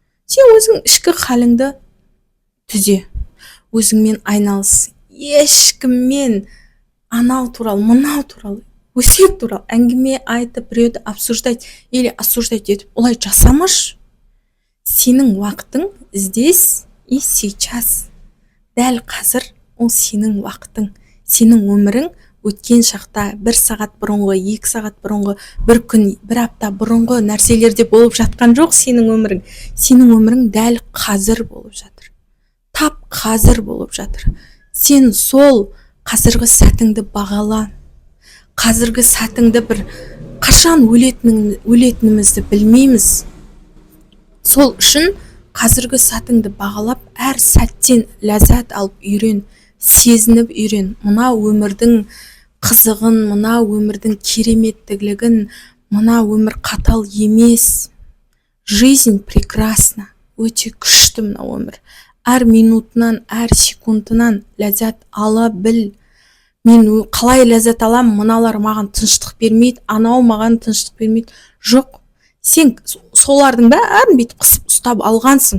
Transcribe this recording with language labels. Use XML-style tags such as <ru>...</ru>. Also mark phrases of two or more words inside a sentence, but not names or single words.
<kk>Сен өзің ішкі халіңді түзе, өзіңмен айналыс. Ешкіммен анау туралы, мынау туралы, өсек туралы әңгіме айтып, біреуді</kk> <ru>обсуждать или осуждать</ru> <kk>етіп, олай жасамаш. Сенің уақытың</kk> <ru>здесь и сейчас.</ru> <kk>Дәл қазір ол сенің уақытың, сенің өмірің өткен шақта 1 сағат бұрынғы, 2 сағат бұрынғы, 1 күн, 1 апта бұрынғы нәрселерде болып жатқан жоқ сенің өмірің. Сенің өмірің дәл қазір болып жатыр. Тап қазір болып жатыр. Сен сол қазіргі сәтіңді бағала. Қазіргі сәтіңді бір қашан өлетінімізді білмейміз. Сол үшін қазіргі сәтіңді бағалап, әр сәттен ләззат алып үйрен, сезініп үйрен. Мына өмірдің қызығын, мына өмірдің кереметтігін, мына өмір қатал емес.</kk> <ru>Жизнь прекрасна,</ru> <kk>өте күшті мына өмір. Әр минутынан, әр секундынан ләззат ала біл. Мен қалай ләззат алам, мыналар маған тыныштық бермейді, анау маған тыныштық бермейді. Жоқ, сен солардың бәрін бүйтіп қысып ұстап алғансың.</kk>